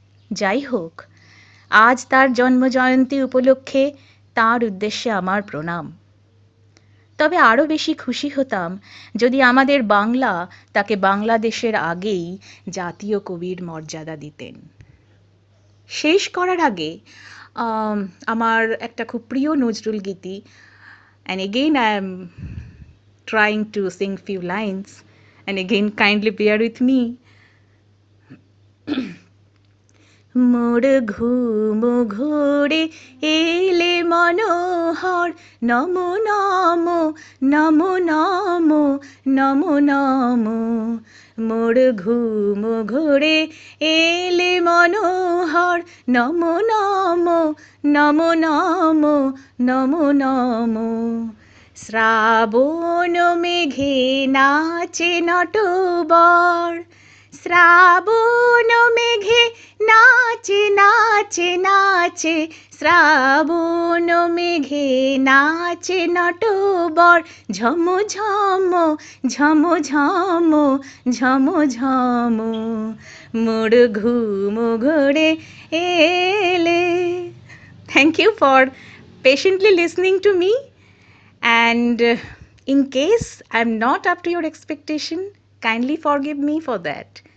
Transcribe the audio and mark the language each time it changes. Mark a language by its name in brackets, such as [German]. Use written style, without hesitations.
[Bangla] যাই হোক, আজ তার জন্মজয়ন্তী উপলক্ষে তার উদ্দেশ্যে আমার প্রণাম। তবে আরও বেশি খুশি হতাম যদি আমাদের বাংলা তাকে বাংলাদেশের আগেই জাতীয় কবির মর্যাদা দিতেন। শেষ করার আগে আমার একটা খুব প্রিয় নজরুল গীতি, [English] and again I am trying to sing few lines, and again kindly bear with me. [Bangla] মোর ঘুম ঘোরে এলে মনোহর, নমো নমো নমো নমো নমো নমো, মোর ঘুম ঘোরে এলে মনোহর, নমো নমো নমো নমো নমো নমো, শ্রাবণ মেঘে নাচে নটবর, শ্রাবণ মেঘে নাচে নাচে নাচে, শ্রাবণ মেঘে নাচে নটবর, ঝম ঝম ঝম ঝম ঝম ঝম, মোর ঘুম ঘোরে এলে। [English] Thank you for patiently listening to me, and in case I'm not up to your expectation, kindly forgive me for that.